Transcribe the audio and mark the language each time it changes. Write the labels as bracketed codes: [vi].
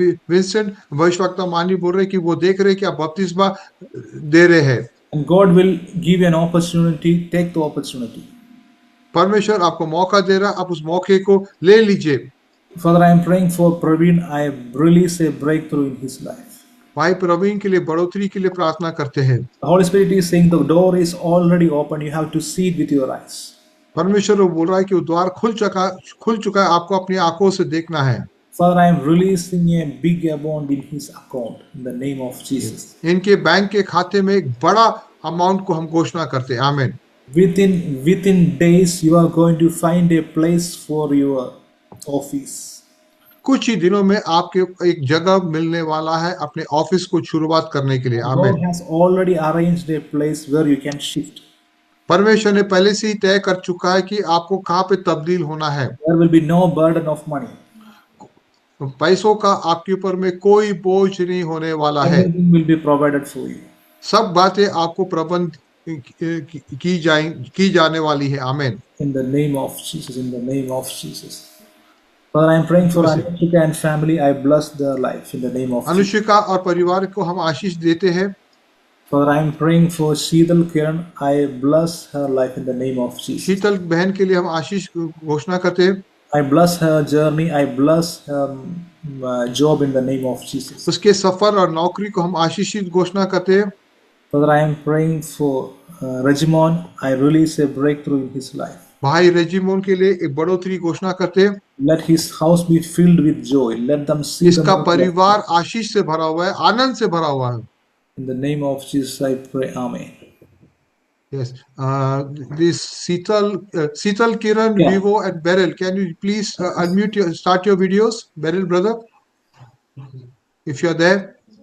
[hi] Vincent भविष्यवक्ता मानी बोल रहे कि वो देख रहे कि आप बपतिस्मा दे रहे हैं। [en] And God will give you an opportunity. Take the opportunity. [hi] परमेश्वर आपको मौका दे रहा, आप उस मौके को ले लीजिए। [en] Father, I am praying for Praveen. I release a breakthrough in his life. [hi] भाई प्रवीण के लिए बढ़ोतरी के लिए प्रार्थना करते हैं। [en] The Holy Spirit is saying the door is already open. You have to see it with your eyes. [hi] परमेश्वर वो बोल रहा है कि वो द्वार खुल चुका है, आपको अपनी आंखों से देखना है। [en] Father, I am releasing a big amount in his account in the name of Jesus. [hi] इनके बैंक के खाते में एक बड़ा अमाउंट को हम घोषणा करते हैं। आमीन। [en] Within days, you are going to find a place for your office. [hi] कुछ ही दिनों में आपके एक जगह मिलने वाला है अपने ऑफिस को शुरुआत करने के लिए। आमीन। [en] God has already arranged a place where you can shift. [hi] परमेश्वर ने पहले से ही तय कर चुका है कि आपको कहाँ पे तब्दील होना है। [en] There will be no burden of money. [hi] पैसों का आपके ऊपर में कोई बोझ नहीं होने वाला है। [en] Everything will be provided for you. [hi] सब बातें आपको प्रबंध की जाने वाली है। आमीन। [en] In the name of Jesus, in the name of Jesus. Father, I am praying for Anushika and family. I bless their life in the name of Jesus. [hi] अनुशिका और परिवार को हम आशीष देते हैं। [en] Father, I am praying for Sheetal Kiran. I bless her life in the name of Jesus. [hi] शीतल बहन के लिए हम आशीष घोषणा करते हैं। [en] I bless her journey. I bless her job in the name of Jesus. [hi] उसके सफर और नौकरी को हम आशीषित घोषणा करते हैं। [en] Father, I am praying for Regimon. I release a breakthrough in his life. [hi] भाई रेजिमोन के लिए एक बढ़ोतरी घोषणा करते हैं। [en] Let his house be filled with joy. Let them see [hi] इसका [en] the [hi] परिवार आशीष से भरा हुआ है, आनंद से भरा हुआ है। [en] In the name of Jesus, I pray. Amen. Yes. This Sital Kiran, Yeah. Vivo and Beryl, can you please start your videos, Beryl brother, if you are there.